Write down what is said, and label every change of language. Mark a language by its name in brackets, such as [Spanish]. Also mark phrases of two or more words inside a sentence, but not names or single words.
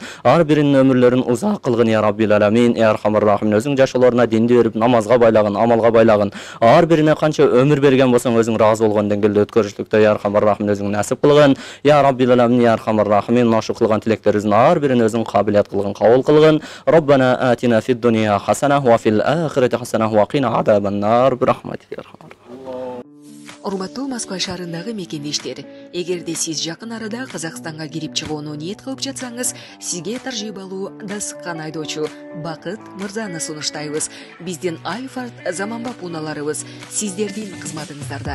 [Kyrgyz] Ар биринин өмүрлөрүн узак кылгын [Arabic] يا رب العالمين. يا أرحم الراحمين [Kyrgyz] өзүң жашоолоруна динди берип, намазга байлагын, амалга байлагын. Ар бирине канча өмүр берген болсоң, өзүң разы болгон деңгээлде өткөрүшлүктө [Arabic] يا أرحم الراحمين [Kyrgyz] өзүң насип кылгын. [Arabic] يا رب العالمين, يا أرحم الراحمين [Kyrgyz] нашу кылган тилектерибиздин ар бирин өзүң кабилият кылгын, кабыл кылгын. [Arabic] ربنا آتنا في الدنيا حسنة وفي الآخرة حسنة وقنا عذاب النار. Бирахматика. [Kyrgyz] Урматтуу Москва шаарындагы мекендештер, эгерде сиз жакын арада Казакстанга кирип чыгууну ниет кылып жатсаңыз, сизге таржибалуу дасыккан айдоочу Бакыт Мырзаны сунуштайбыз. Биздин Альфард заманбап унааларыбыз сиздердин кызматыңыздарда.